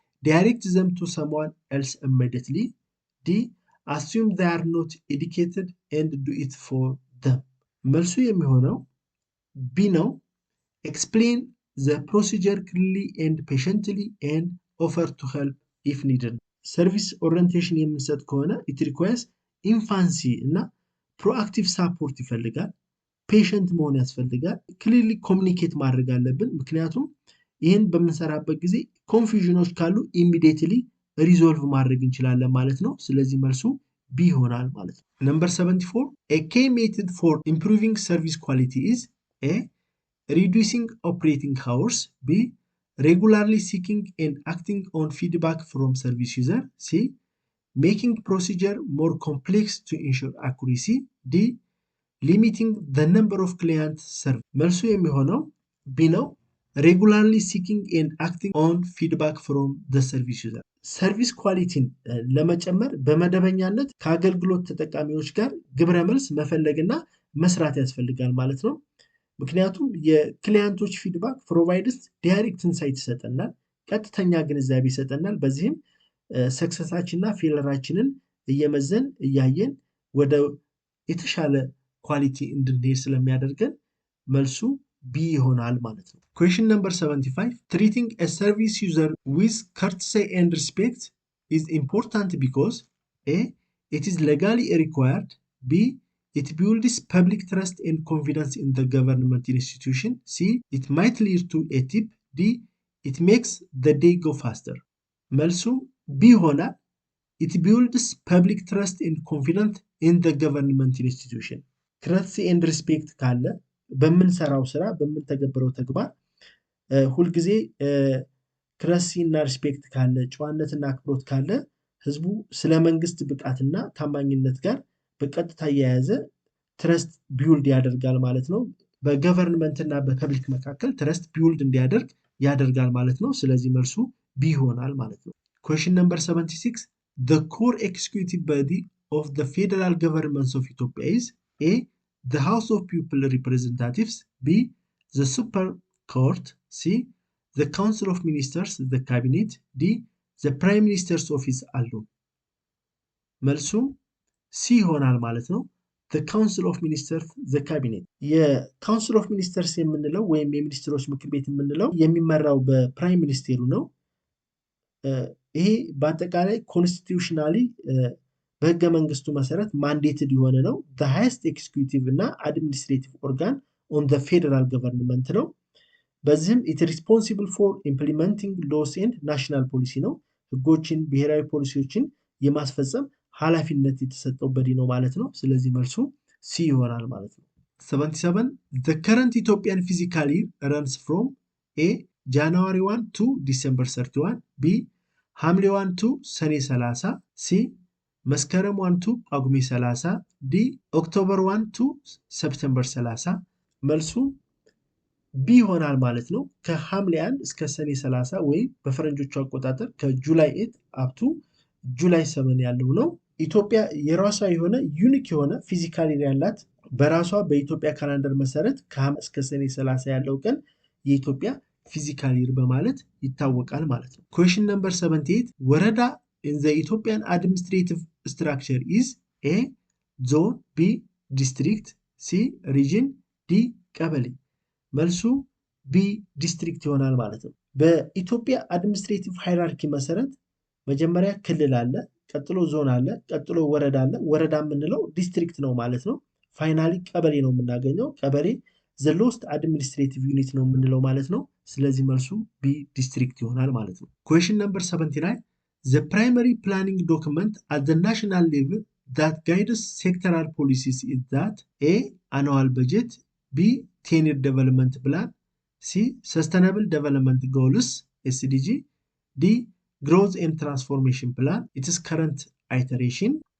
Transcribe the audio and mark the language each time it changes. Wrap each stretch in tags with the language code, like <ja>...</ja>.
<en>direct them to someone else immediately, D. assume they are not educated and do it for them.</en> <am>መልሱ የሚሆነው ቢ ነው።</am> <en>explain the procedure clearly and patiently and offer to help if needed.</en> <am>ሰርቪስ ኦሪየንቴሽን የምንሰጥ ከሆነ</am> <en>it requires</en> <am>ኢንፋንሲ እና ፕሮአክቲቭ ሳፖርት ይፈልጋል። ፔሸንት መሆን ያስፈልጋል። ክሊርሊ ኮሚኒኬት ማድረግ አለብን። ምክንያቱም ይህን በምንሰራበት ጊዜ ኮንፊውዥኖች ካሉ ኢሚዲየትሊ ሪዞልቭ ማድረግ እንችላለን ማለት ነው። ስለዚህ መልሱ ቢ ይሆናል ማለት ነው።</am> <en>Number 74, a key method for improving service quality is A. reducing operating hours, B. regularly seeking and acting on feedback from service user, C. making procedure more complex to ensure accuracy, D. limiting the number of clients served.</en> <am>መልሱ የሚሆነው ቢ ነው።</am> <en>regularly seeking and acting on feedback from the service user.</en> <am>ሰርቪስ ኳሊቲን ለመጨመር በመደበኛነት ከአገልግሎት ተጠቃሚዎች ጋር ግብረ መልስ መፈለግና መስራት ያስፈልጋል ማለት ነው። ምክንያቱም የክሊያንቶች ፊድባክ ፕሮቫይድስ ዳይሬክት ኢንሳይት ይሰጠናል፣ ቀጥተኛ ግንዛቤ ይሰጠናል። በዚህም ሰክሰሳችንና ፌለራችንን እየመዘን እያየን ወደ የተሻለ ኳሊቲ እንድንሄድ ስለሚያደርገን መልሱ ቢ ይሆናል ማለት ነው።</am> <en>Question number 75. Treating a service user with courtesy and respect is important because A. It is legally required. B. It builds public trust and confidence in the government institution. C. It might lead to a tip. D. It makes the day go faster.</en> <am>መልሱ B ይሆናል።</am> <en>It builds public trust and confidence in the government institution. courtesy and respect</en> <am>ካለ በምንሰራው ስራ በምንተገብረው ተግባር ሁልጊዜ ክረሲ እና ሪስፔክት ካለ ጨዋነትና አክብሮት ካለ ህዝቡ ስለ መንግስት ብቃትና ታማኝነት ጋር በቀጥታ የያዘ ትረስት ቢውልድ ያደርጋል ማለት ነው። በገቨርንመንት እና በፐብሊክ መካከል ትረስት ቢውልድ እንዲያደርግ ያደርጋል ማለት ነው። ስለዚህ መልሱ ቢ ይሆናል ማለት ነው።</am> <en>Question number 76. The core executive body of the federal government of Ethiopia is A. The House of People Representatives. B. The Supreme Court. C. The Council of Ministers, the Cabinet. D. The Prime Minister's Office alone.</en> <am>መልሱ ሲ ይሆናል ማለት ነው።</am> <en>The Council of Ministers, the Cabinet.</en> <am>የካውንስል ኦፍ ሚኒስተርስ የምንለው ወይም የሚኒስትሮች ምክር ቤት የምንለው የሚመራው በፕራይም ሚኒስቴሩ ነው። ይሄ በአጠቃላይ ኮንስቲቱሽናሊ በህገ መንግስቱ መሰረት ማንዴትድ የሆነ ነው።</am> <en>the highest executive</en> <am>እና</am> <en>administrative organ on the federal government</en> <am>ነው። በዚህም</am> <en>it responsible for implementing laws and national policy</en> <am>ነው። ህጎችን፣ ብሔራዊ ፖሊሲዎችን የማስፈጸም ኃላፊነት የተሰጠው በዲ ነው ማለት ነው። ስለዚህ መልሱ ሲ ይሆናል ማለት ነው። 77.</am> <en>The current Ethiopian fiscal year runs from A. January 1 to December 31. B. ሐምሌ 1 to ሰኔ 30. C. መስከረም 1 to ጳጉሜ 30. D. ኦክቶበር 1 to ሰፕተምበር 30.</en> <am>መልሱ ቢ ይሆናል ማለት ነው። ከሐምሌ 1 እስከ ሰኔ 30 ወይም በፈረንጆቹ አቆጣጠር ከጁላይ 8 አፕቱ ጁላይ 7 ያለው ነው። ኢትዮጵያ የራሷ የሆነ ዩኒክ የሆነ ፊዚካል ይር ያላት በራሷ በኢትዮጵያ ካላንደር መሰረት ከሐምሌ እስከ ሰኔ 30 ያለው ቀን የኢትዮጵያ ፊዚካል ይር በማለት ይታወቃል ማለት ነው።</am> <en>Question number 78. ወረዳ in the Ethiopian administrative structure is A. zone. B. district. C. region. D.</en> <am>ቀበሌ። መልሱ ቢ ዲስትሪክት ይሆናል ማለት ነው። በኢትዮጵያ አድሚኒስትሬቲቭ ሃይራርኪ መሰረት መጀመሪያ ክልል አለ፣ ቀጥሎ ዞን አለ፣ ቀጥሎ ወረዳ አለ። ወረዳ የምንለው ዲስትሪክት ነው ማለት ነው። ፋይናሊ ቀበሌ ነው የምናገኘው። ቀበሌ ዘ ሎስት አድሚኒስትሬቲቭ ዩኒት ነው የምንለው ማለት ነው። ስለዚህ መልሱ ቢ ዲስትሪክት ይሆናል ማለት ነው።</am> <en>Question number 79. The primary planning document at the national level that guides sectoral policies is that A. annual budget. B. 10-year development plan. C. sustainable development goals SDG. D. growth and transformation plan. It is current iteration.</en>